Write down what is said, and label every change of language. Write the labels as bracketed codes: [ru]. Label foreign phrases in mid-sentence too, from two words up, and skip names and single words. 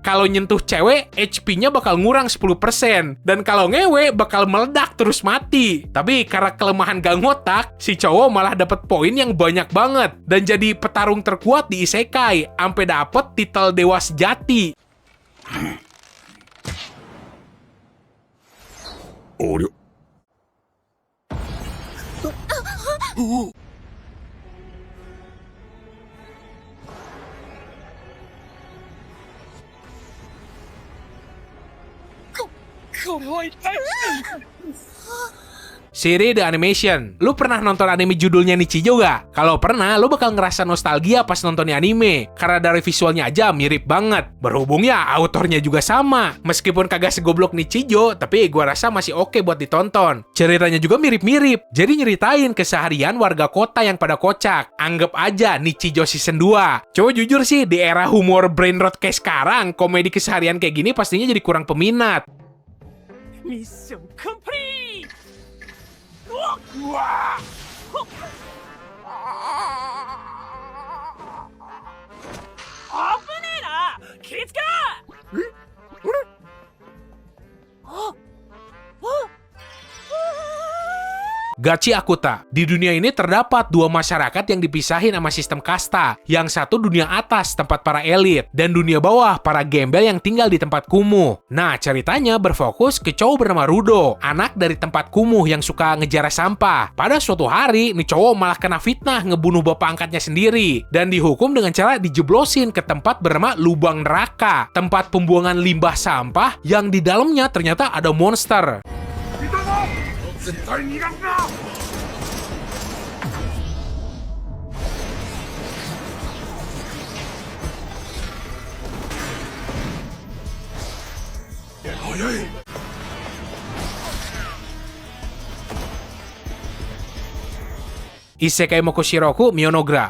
[id] Kalau nyentuh cewek, HP-nya bakal ngurang 10%. Dan kalau ngewe bakal meledak terus mati. Tapi karena kelemahan gang otak, si cowok malah dapat poin yang banyak banget dan jadi petarung terkuat di isekai, sampai dapet titel dewa sejati. [ja] 了。これは一体。 [id] Siri The Animation. Lu pernah nonton anime judulnya Nichijou gak? Kalau pernah, lu bakal ngerasa nostalgia pas nontonnya anime. Karena dari visualnya aja mirip banget. Berhubung ya, autornya juga sama. Meskipun kagak segoblok Nichijou, tapi gua rasa masih oke buat ditonton. Ceritanya juga mirip-mirip. Jadi nyeritain keseharian warga kota yang pada kocak. Anggap aja Nichijou Season 2. Coba jujur sih, di era humor [en] brain rot [id] kayak sekarang, komedi keseharian kayak gini pastinya jadi kurang peminat. [en] Mission complete. [ja] うわあぶねえな気ぃつけろあ [id] Gachi Akuta. Di dunia ini terdapat dua masyarakat yang dipisahin sama sistem kasta. Yang satu dunia atas, tempat para elit. Dan dunia bawah, para gembel yang tinggal di tempat kumuh. Nah, ceritanya berfokus ke cowok bernama Rudo. Anak dari tempat kumuh yang suka ngejarah sampah. Pada suatu hari, nih cowok malah kena fitnah ngebunuh bapak angkatnya sendiri. Dan dihukum dengan cara dijeblosin ke tempat bernama Lubang Neraka. Tempat pembuangan limbah sampah yang di dalamnya ternyata ada monster. [ja] 絶対逃がすな 早い [id] Isekai Mokushiroku Mionogra.